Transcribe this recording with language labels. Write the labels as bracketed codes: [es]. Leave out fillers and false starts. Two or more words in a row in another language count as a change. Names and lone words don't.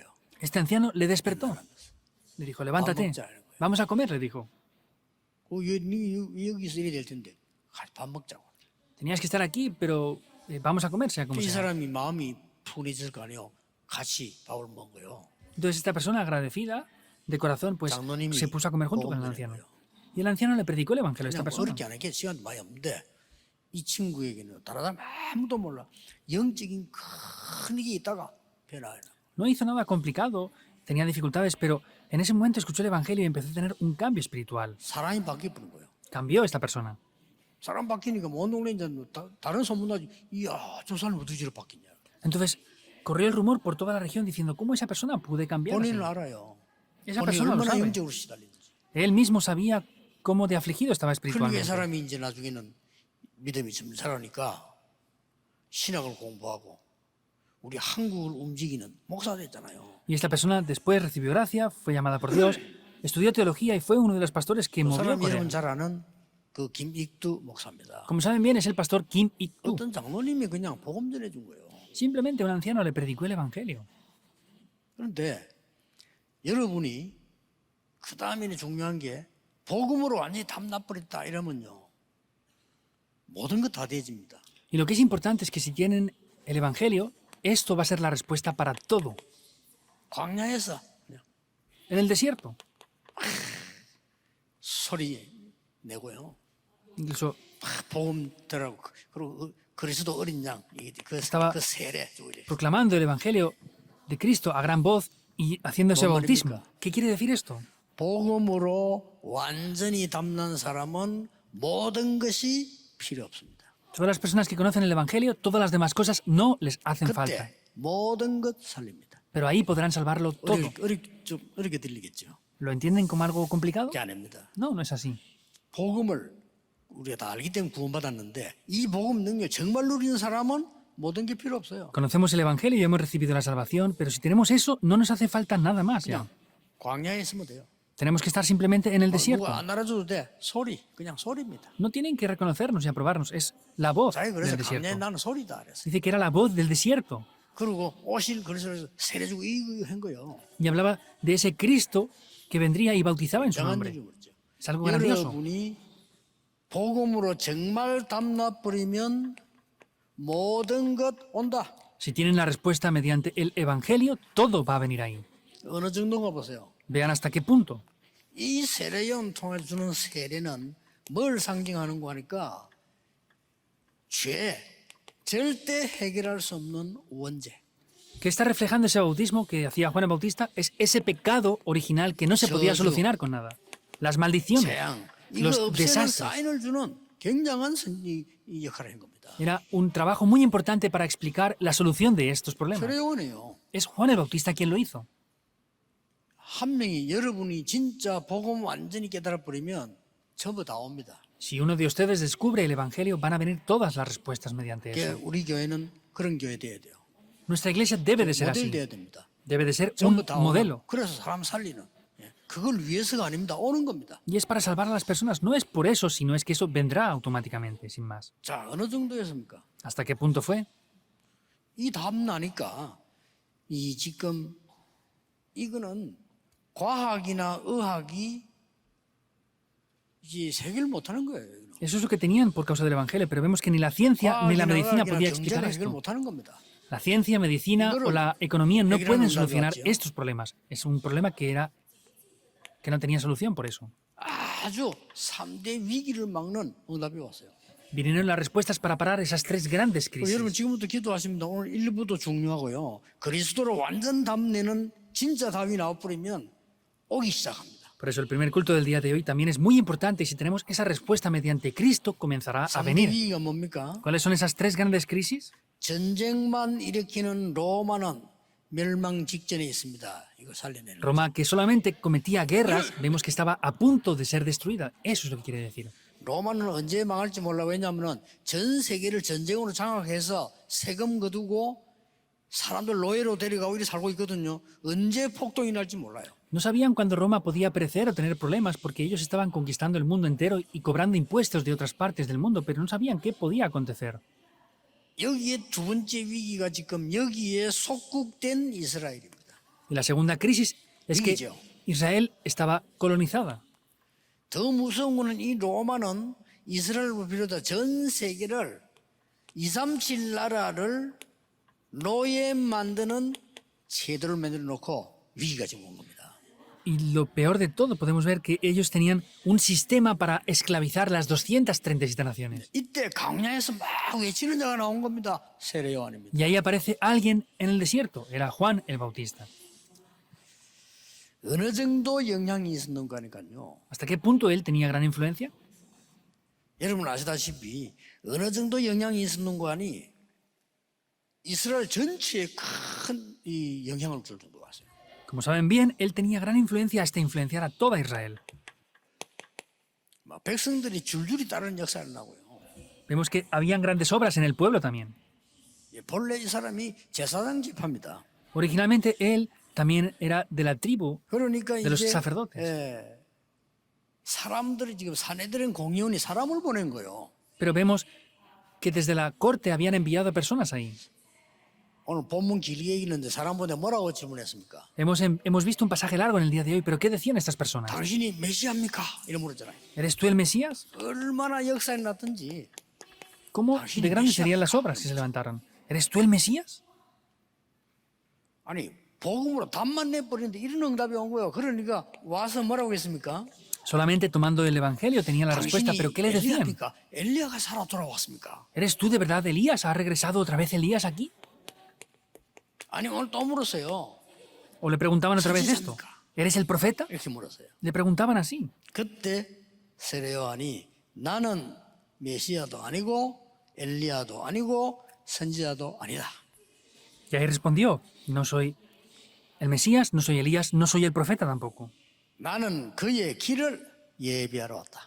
[es] Este anciano le despertó. Le dijo, levántate, vamos a comer, le dijo. [ko] 여기서 이래 될 텐데 밥 먹자고. [es] Tenías que estar aquí, pero vamos a comer, sea como [ko] 이 [es] sea. [ko] 사람이 마음이 푼해질 거 아니에요. 같이 밥을 먹어요. [es] Entonces esta persona agradecida de corazón pues [ko] 장로님이 [es] se puso a comer junto con el anciano. Y el anciano le predicó el evangelio a esta [ko] 그냥 [es] persona. [ko] 어렵게 안 했겠지. 시간도 많이 없는데 이 친구에게는 다른 사람 아무도 몰라. 영적인 큰 일이 있다가 변화해요. [es] No hizo nada complicado, tenía dificultades, pero en ese momento escuchó el evangelio y empezó a tener un cambio espiritual. [ko] 사람이 바뀌어버린 거예요. [es] Cambió esta persona. [ko] 사람 바뀌니까 온 동네 이제 다른 소문나지. 이야 저 사람 어떻게 저렇게 바뀌냐. [es] Entonces corrió el rumor por toda la región diciendo cómo esa persona puede cambiar. [ko] 본인은 알아요. [es] Esa [ko] 본인이 [es] persona lo [ko] 얼마나 [es] sabe. [ko] 영적으로 시달리는지. [es] Él mismo sabía cómo de afligido estaba [ko] 그러니까 이 [es] espiritualmente. [ko] 사람이 이제 나중에는 믿음이 좀 자라니까 신학을 공부하고 우리 한국을 움직이는 목사 됐잖아요. [es] Y esta persona después recibió gracia, fue llamada por Dios, estudió teología y fue uno de los pastores que [ko] 그 [es] movió [ko] 사람 [es] Corea. [ko] 이름은 잘 아는 그 김익두 목사입니다. [es] Como saben bien, es el pastor Kim Ik-tu. [ko] 어떤 장로님이 그냥 복음 전해준 거예요. [es] Simplemente un anciano le predicó el evangelio. [ko] 그런데 여러분이 그 다음에는 중요한 게 복음으로 완전히 담나버렸다 이러면요 모든 것 다 돼집니다. [es] Y lo que es importante es que si tienen el evangelio, esto va a ser la respuesta para todo. [ko] 광야에서 그냥 [es] En el desierto, [ko] 소리 내고요. [es] incluso [ko] 복음 들하고 그리고 그리스도 어린 양, 그 [es] Estaba [ko] 세례 이래. [es] proclamando el evangelio de Cristo a gran voz y haciendo ese ¿Cómo bautismo. significa? ¿Qué quiere decir esto? [ko] 복음으로 완전히 담는 사람은 모든 것이 필요 없습니다. [es] Todas las personas que conocen el Evangelio, todas las demás cosas no les hacen falta. [ko] 그때 모든 것 살립니다. [es] Pero ahí podrán salvarlo todo. [ko] 좀 어렵게 들리겠죠. [es] ¿Lo entienden como algo complicado? [ko] 그게 아닙니다. [es] No, no es así. [ko] 복음을 우리가 다 알기 때문에 구원받았는데 이 복음 능력 정말 누리는 사람은 모든 게 필요 없어요. [es] Conocemos el Evangelio y hemos recibido la salvación, pero si tenemos eso, no nos hace falta nada más ya. [ko] 그냥 광야에 있으면 돼요. [es] Tenemos que estar simplemente en el desierto. [ko] 누가 안 알아줘도 돼. 소리, 그냥 소리입니다. [es] No tienen que reconocernos y aprobarnos, es la voz [ko] 자기 그래서 [es] del [ko] 광야에 [es] desierto. [ko] 나는 소리다 그랬어. [es] Dice que era la voz del desierto. [ko] 그리고 오실 그리스도를 세례주고 이거 한 거예요. [es] Y hablaba de ese Cristo que vendría y bautizaba en su [ko] 정한 [es] nombre. [ko] 일이 그렇죠. [es] Es algo grandioso. [ko] 여러분이 복음으로 정말 담나 버리면 모든 것 온다. [es] Si tienen la respuesta mediante el Evangelio, todo va a venir ahí. [ko] 어느 정도인가 보세요. [es] Vean hasta qué punto. [ko] 이 세례요한 통해 주는 세례는 뭘 상징하는 거 하니까 죄, 절대 해결할 수 없는 원죄. [es] Que está reflejando ese bautismo que hacía Juan el Bautista es ese pecado original que no se podía solucionar con nada. Las maldiciones, [ko] 재앙. 이거 [es] los [ko] 없애는 [es] desastres. [ko] 사인을 주는 굉장한 이 역할을 한 겁니다. [es] Era un trabajo muy importante para explicar la solución de estos problemas. [ko] 세례요한이에요. [es] Es Juan el Bautista quien lo hizo. [ko] 한 명이 여러분이 진짜 복음 완전히 깨달아 버리면 전부 다 옵니다. [es] Si uno de ustedes descubre el Evangelio, van a venir todas las respuestas mediante [ko] 그게 [es] eso. [ko] 우리 교회는 그런 교회 돼야 돼요. [es] Nuestra iglesia debe de ser [ko] 모델 [es] así. [ko] 돼야 됩니다. [es] Debe de ser un [ko] 전부 다 [es] modelo. [ko] 오는. 그래서 사람 살리는. 예. 그걸 위해서가 아닙니다. 오는 겁니다. [es] Y es para salvar a las personas. No es por eso, sino es que eso vendrá automáticamente, sin más. [ko] 자, 어느 정도였습니까? [es] ¿Hasta qué punto fue? [ko] 이 답 나니까 이 지금 이거는 과학이나 의학이 이제 해결 못하는 거예요. 이거는. [es] Eso es lo que tenían por causa del Evangelio, pero vemos que ni la ciencia ni la [ko] 과학이나 [es] medicina [ko] 의학이나 [es] podía explicar [ko] 경제가 해결 [es] esto. [ko] 못하는 겁니다. [es] La ciencia, medicina o la economía no pueden solucionar estos problemas. Es un problema que no tenía solución por eso. [ko] 아주 3대 위기를 막는 응답이 왔어요. [es] Vinieron las respuestas para parar esas tres grandes [ko] 여러분 [es] crisis. [ko] 지금부터 기도하십니다. 오늘 1부도 중요하고요. 그리스도로 완전 답내는 진짜 답이 나와버리면 오기 시작합니다. [es] Por eso el primer culto del día de hoy también es muy importante y si tenemos esa respuesta mediante Cristo comenzará a [ko] 3대 [es] venir. [ko] 위기가 뭡니까? [es] ¿Cuáles son esas tres grandes crisis? [ko] 전쟁만 일으키는 로마는 멸망 직전에 있습니다. 이거 살려내는. [es] Roma, que solamente cometía guerras, vemos que estaba a punto de ser destruida. Eso es lo que quiere decir. [ko] 로마는 언제 망할지 몰라. 왜냐하면 전 세계를 전쟁으로 장악해서 세금 거두고 사람들 노예로 데려가고 이렇게 살고 있거든요. 언제 폭동이 날지 몰라요. [es] No sabían cuándo Roma podía perecer o tener problemas porque ellos estaban conquistando el mundo entero y cobrando impuestos de otras partes del mundo, pero no sabían qué podía acontecer. [ko] 여기에 두 번째 위기가 지금 여기에 속국된 이스라엘입니다. [es] Y la segunda crisis es que Dicho. Israel estaba colonizada. [ko] 더 무서운 거는 이 로마는 이스라엘을 비롯해 전 세계를 237 나라를 노예 만드는 제도를 만들어 놓고 위기가 지금 온 겁니다. [es] Y lo peor de todo, podemos ver que ellos tenían un sistema para esclavizar las 237 naciones. [ko] 이때 광야에서 막 외치는 자가 나온 겁니다. 세례 요한입니다. [es] Y ahí aparece alguien en el desierto, era Juan el Bautista. [ko] 어느 정도 영향이 있었는 거니까요. [es] ¿Hasta qué punto él tenía gran influencia? [ko] 여러분 아시다시피 어느 정도 영향이 있었는 거 아니 이스라엘 전체에 큰 이 영향을 줄 정도 왔어요. [es] Como saben bien, él tenía gran influencia hasta influenciar a toda Israel. [ko] 막 백성들이 줄줄이 따르는 역사를 나고요. [es] Vemos que habían grandes obras en el pueblo también. [ko] 본래 이 사람이 제사장 지파입니다. [es] Originalmente él también era de la tribu [ko] 그러니까 [es] de los [ko] 이제 [es] sacerdotes. [ko] 사람들이 지금 사내들은 공의원이 사람을 보낸 거예요. [es] Pero vemos que desde la corte habían enviado personas ahí. [ko] 오늘 본문 길게 읽는데 사람 보내 뭐라고 질문했습니까? [es] Hemos visto un pasaje largo en el día de hoy, pero ¿qué decían estas personas? [ko] 당신이 메시아입니까? 이런 물었잖아요. [es] ¿Eres tú el Mesías? [ko] 얼마나 역사에 났든지 [es] ¿Cómo de grandes serían las obras si se levantaron? ¿Eres tú el Mesías? [ko] 아니 복음으로 답만 내버리는데 이런 응답이 온 거예요. 그러니까 와서 뭐라고 했습니까? [es] Solamente tomando el Evangelio tenían la respuesta, [ko] 당신이 [es] pero ¿qué le decían? [ko] 엘리야입니까? 엘리야가 살아 돌아왔습니까? [es] ¿Eres tú de verdad Elías? ¿Ha regresado otra vez Elías aquí? [ko] 아니 오늘 또 물었어요. [es] ¿O le preguntaban otra vez esto? ¿Eres el profeta? [ko] 이렇게 물었어요. [es] Le preguntaban así. [ko] 그때 세례 요한이 나는 메시아도 아니고 엘리야도 아니고 선지자도 아니다. [es] Y ahí respondió, no soy el Mesías, no soy Elías, no soy el profeta tampoco. [ko] 나는 그의 길을 예비하러 왔다.